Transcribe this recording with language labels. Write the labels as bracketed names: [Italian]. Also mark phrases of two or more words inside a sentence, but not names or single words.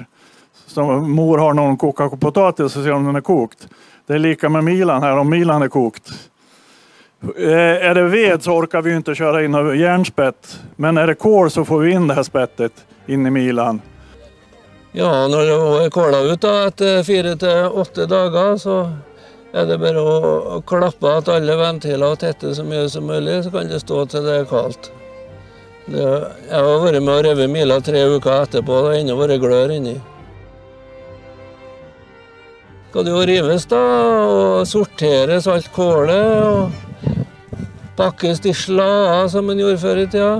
[Swedish] Som mor har när hon kokar potatis så ser om den är kokt. Det är lika med milan här, om milan är kokt. Är det ved så orkar vi inte köra in av järnspett. Men är det kol så får vi in det här spettet in i milan. [Norwegian] Ja, när det är kola ut etter 4 til 8 dager, så er det bare å klappe at alle ventiler og tette så mye som mulig, så kan det stå til det er kaldt. Jeg har vært med å reve mila 3 uker etterpå, og det har ennå vært glør inni. Skal det jo rives da, og sorteres alt kålet, og pakkes i slager som man gjorde før i tida.